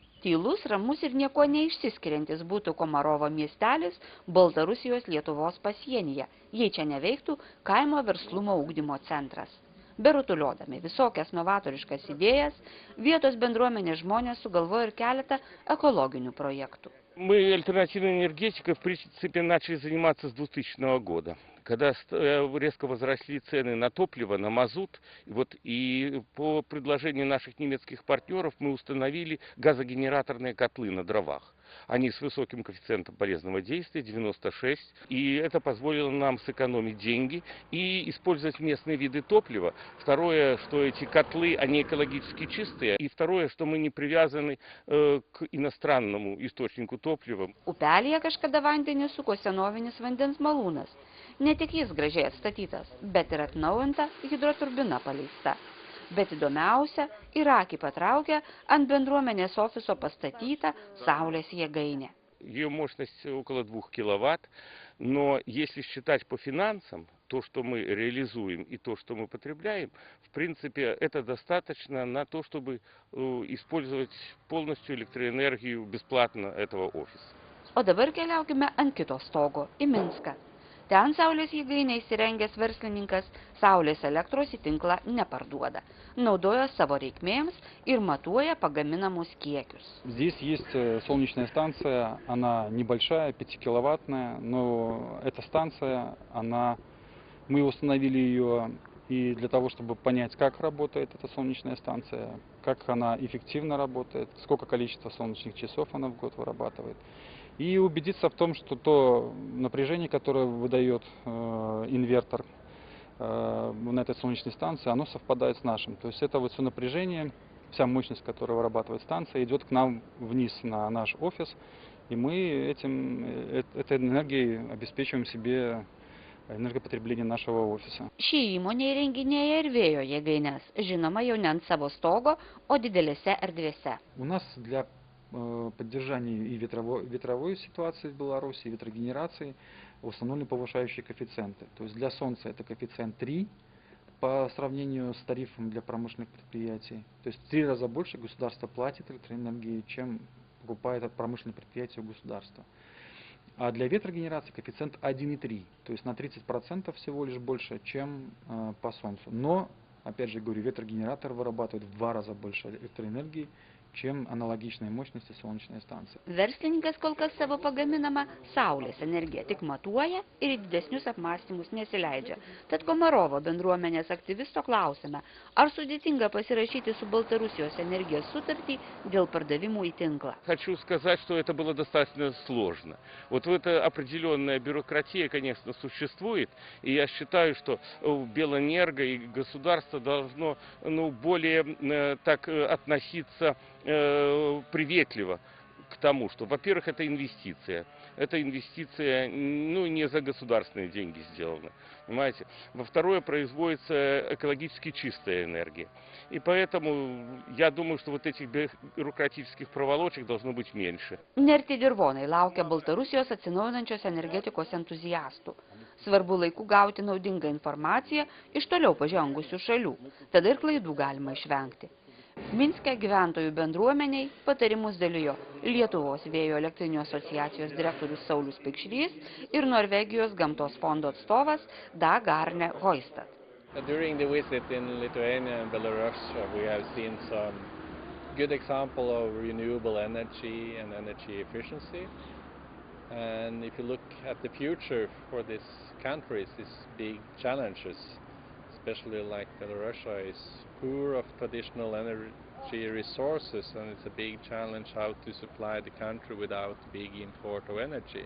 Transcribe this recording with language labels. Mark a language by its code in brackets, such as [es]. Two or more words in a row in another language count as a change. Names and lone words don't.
[lt] Tylus, ramus ir nieko neišsiskiriantis būtų Komarovo miestelis Baltarusijos-Lietuvos pasienyje, jei čia neveiktų kaimo verslumo ugdymo centras. Berutuliodami visokias novatoriškas idėjas, vietos bendruomenės žmonės sugalvojo ir keletą ekologinių проектов. [ru] Мы альтернативной энергетикой, в принципе, начали заниматься с 2000 года, когда резко возросли цены на топливо, на мазут. И по предложению наших немецких партнеров мы установили газогенераторные котлы на дровах. Они с высоким коэффициентом полезного действия, 96. И это позволило нам сэкономить деньги и использовать местные виды топлива. Второе, что эти котлы, они экологически чистые. И второе, что мы не привязаны к иностранному источнику топлива. [lt] Upelyje kažkada vandenį suko senovinis vandens malūnas. Ne tik jis gražiai atstatytas, bet ir atnaujinta hidroturbina paleista. Bet įdomiausia, ir akį patraukia ant bendruomenės ofiso pastatyta saulės jėgainė. [ru] Ее мощность около 2 киловатт, но если считать по финансам, то, что мы реализуем и то, что мы потребляем, в принципе, это достаточно на то, чтобы использовать полностью электроэнергию бесплатно этого офиса. [lt] O dabar keliaukime ant kito stogo, į Minską. Ten saulės jėgainę įsirengęs verslininkas saulės elektros į tinklą neparduoda, naudoja savo reikmėms ir matuoja pagaminamus kiekius. [ru] Здесь есть солнечная станция, она небольшая, 5-киловаттная, но эта станция, мы установили ее и для того, чтобы понять, как работает эта солнечная станция, как она эффективно работает, сколько количества солнечных часов она в год вырабатывает. И убедиться в том, что то напряжение, которое выдает инвертор на этой солнечной станции, оно совпадает с нашим. То есть это вот все напряжение, вся мощность, которую вырабатывает станция, идет к нам вниз на наш офис, и мы этой энергией обеспечиваем себе энергопотребление нашего офиса. [lt] Ši įmonė įrenginėja ir vėjo jėgaines, žinoma jau ne ant savo stogo, o didelėse erdvėse. [ru] У нас для поддержания и ветровой ситуации в Беларуси, и ветрогенерации установлены повышающие коэффициенты. То есть для солнца это коэффициент 3 по сравнению с тарифом для промышленных предприятий. То есть в 3 раза больше государство платит электроэнергии, чем покупает от промышленных предприятий у государства. А для ветрогенерации коэффициент 1,3, то есть на 30% всего лишь больше, чем по солнцу. Но, опять же говорю, ветрогенератор вырабатывает в 2 раза больше электроэнергии, чем аналогичной мощности солнечной станции. [lt] Verslininkas kol kas savo pagaminamą saulės energiją tik matuoja ir į didesnius apmąstymus nesileidžia. Tad Komarovo bendruomenės aktyvisto klausime, ar sudėtinga pasirašyti su Baltarusijos energijos sutartį dėl pardavimų į tinklą. [ru] Хочу сказать, что это было достаточно сложно. Вот эта определенная бюрократия, конечно, существует, и я считаю, что Белэнерго и государство должно более так относиться приветливо к тому, что, во-первых, это инвестиция. Это инвестиция, не за государственные деньги сделана, понимаете. Во-вторых, производится экологически чистая энергия. И поэтому я думаю, что вот этих бюрократических проволочек должно быть меньше. [lt] Nerti dirvonai laukia Baltarusijos atsinaujinančios energetikos entuziastų. Svarbu laiku gauti naudingą informaciją iš toliau pažengusių šalių, tada ir klaidų galima išvengti. Minske gyventojų bendruomeniai patarimus dalijo Lietuvos vėjo elektrinių asociacijos direktorius Saulius Pikšrys ir Norvegijos gamtos fondo atstovas Dag Arne Høistad. [en] During the visit in Lithuania and Belarus, we have seen some good example of renewable energy and energy efficiency. And if you look at the future for these countries, these big challenges, especially like Belarus is poor of traditional energy resources, and it's a big challenge how to supply the country without big import of energy.